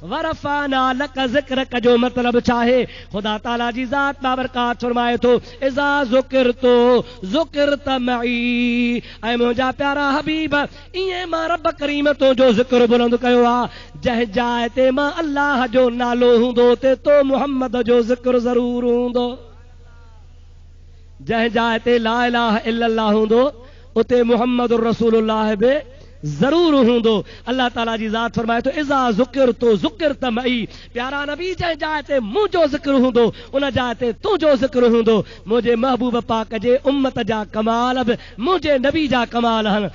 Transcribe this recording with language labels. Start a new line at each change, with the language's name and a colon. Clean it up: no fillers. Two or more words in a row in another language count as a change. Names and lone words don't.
Arabic: ورفعنا لك ذكرك
Sindhi: जो मतिलब छा आहे? ख़ुदा ताला जी ज़ात बाबरकात फरमाए थो,
Arabic: إذا ذكرت ذكرت معي.
Sindhi: ऐं मुंहिंजा प्यारा हबीब ईअं मां रब करीम तुंहिंजो ज़िक्र बुलंद कयो आहे। जंहिं जाइ ते मां अल्लाह जो नालो हूंदो उते तो मुहम्मद जो ज़िक्र ज़रूर हूंदो। जंहिं जाइ ते
Arabic: لا إله إلا الله
Sindhi: हूंदो उते
Arabic: محمد رسول الله
Sindhi: बि जरूर हूंदो। अल्लाह ताला जी ज़ात फरमाए तो,
Arabic: إذا ذكرت ذكرت معي.
Sindhi: प्यारा नबी जंहिं जाइ ते मुंहिंजो ज़िक्र हूंदो उन जाइ ते तुंहिंजो ज़िक्र हूंदो। मुंहिंजे महबूब पाक जे उम्मत जा कमाल बि मुंहिंजे नबी जा कमाल आहिनि।